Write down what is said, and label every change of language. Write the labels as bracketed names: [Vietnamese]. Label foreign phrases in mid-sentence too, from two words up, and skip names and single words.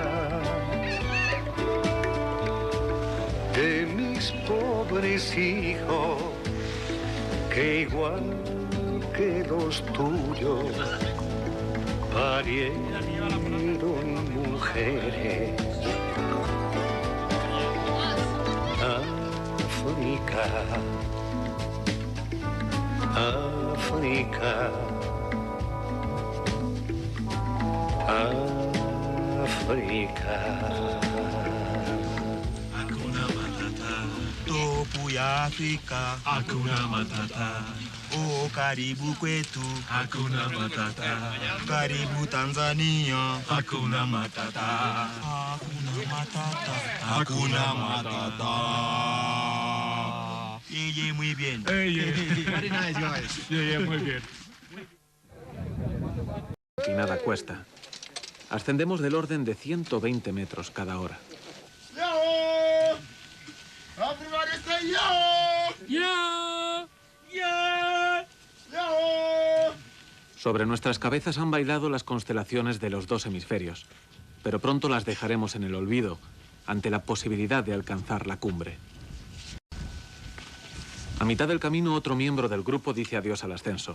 [Spanish] de mis pobres hijos, que igual que los tuyos parieron mujeres. África, África, África. [Swahili] Hakuna Matata, topu ya Afrika. Hakuna Matata, oh karibu kwetu. Hakuna Matata, karibu Tanzania. Hakuna Matata, Hakuna Matata, Hakuna Matata. [English] Yeah, [Spanish] muy bien. [English] Very nice, guys. Yeah, [Spanish] muy bien. Y nada cuesta. Ascendemos del orden de 120 metros cada hora. [English] Yo! Everybody say yo! Yo! Yo! Yo! [Spanish] Sobre nuestras cabezas han bailado las constelaciones de los dos hemisferios, pero pronto las dejaremos en el olvido ante la posibilidad de alcanzar la cumbre. A mitad del camino, otro miembro del grupo dice adiós al ascenso.